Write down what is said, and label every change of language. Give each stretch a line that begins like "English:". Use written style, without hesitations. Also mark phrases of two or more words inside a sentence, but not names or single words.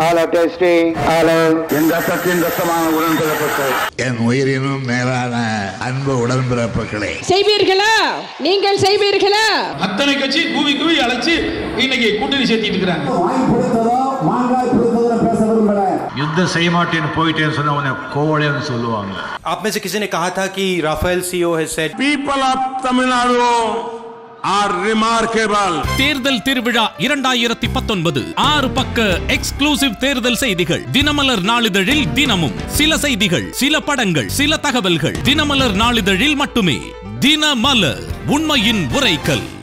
Tamil: என் உயிரினும் மேலான அன்பு உடன்பிறப்புகளே, செய்வீர்களா? நீங்கள் செய்வீர்களா? அத்தனை கட்சி கூவி கூவி அழைச்சு இன்னைக்கு கூட்டணி சேர்த்திட்டு இருக்காங்க. युद्ध செய்ய மாட்டேன்னு போயிட்டேன்னு சொன்ன உடனே கோவலைன்னு சொல்லுவாங்க.
Hindi: आप में से किसी ने कहा था कि राफेल सीओ
English: has said people of Tamil Nadu are remarkable.
Tamil: தேர்தல் திருவிழா 2019 6 பக்க எக்ஸ்க்ளூசிவ் தேர்தல் செய்திகள் தினமலர் நாளிதழில் தினமும் சில செய்திகள், சில படங்கள், சில தகவல்கள் தினமலர் நாளிதழில் மட்டுமே. தினமலர், உண்மையின் உரைக்கல்.